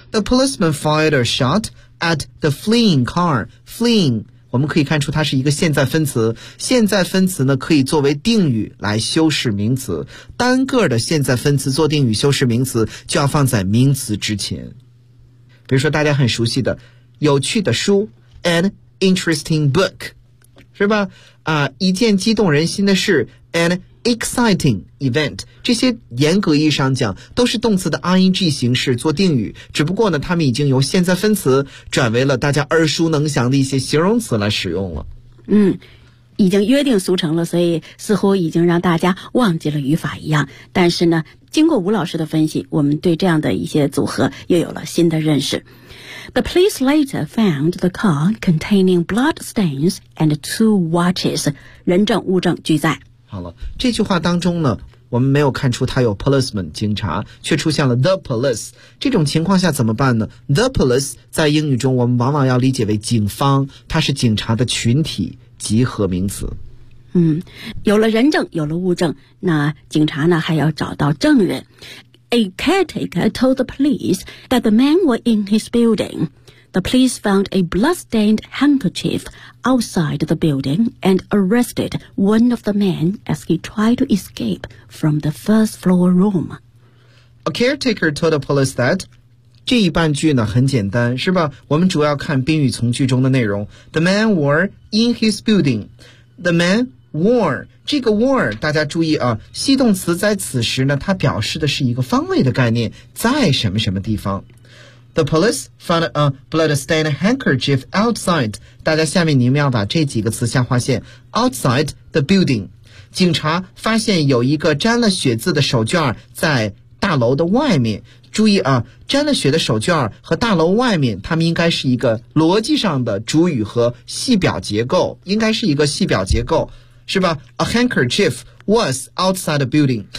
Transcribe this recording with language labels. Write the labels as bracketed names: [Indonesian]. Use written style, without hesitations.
[English] A policeman fired a shot at the fleeing car. [Chinese] Fleeing, 我们可以看出它是一个现在分词。现在分词呢，可以作为定语来修饰名词。单个的现在分词做定语修饰名词，就要放在名词之前。比如说大家很熟悉的有趣的书 , [English] an interesting book, [Chinese] 是吧啊、一件激动人心的事 , [English] an exciting event, [Chinese] 这些严格意义上讲都是动词的 ing 形式做定语，只不过呢他们已经由现在分词转为了大家耳熟能详的一些形容词来使用了。嗯，已经约定俗成了，所以似乎已经让大家忘记了语法一样。但是呢，经过吴老师的分析，我们对这样的一些组合又有了新的认识。 [English] The police later found the car containing blood stains and two watches. [Chinese] 人证物证俱在。好了，这句话当中呢，我们没有看出他有 policeman 警察，却出现了 the police。这种情况下怎么办呢 ？The police 在英语中我们往往要理解为警方，它是警察的群体。集合名词。嗯，有了人证，有了物证，那警察呢还要找到证人。 [English] A caretaker told the police that the man was in his building. The police found a blood-stained handkerchief outside the building and arrested one of the men as he tried to escape from the first floor room. A caretaker told the police that... [Chinese] 这一半句呢很简单，是吧？我们主要看宾语从句中的内容。 [English] The man were in his building. The man were [Chinese] 这个 were 大家注意啊，系动词在此时呢，它表示的是一个方位的概念，在什么什么地方。 [English] The police found a blood-stained handkerchief outside. [Chinese] 大家下面你们要把这几个词下划线 [English] outside the building. [Chinese] 警察发现有一个沾了血渍的手绢在大楼的外面。注意啊，沾了血的手绢和大楼外面，它们应该是一个逻辑上的主语和系表结构，应该是一个系表结构，是吧 ？ [English] A handkerchief was outside the building。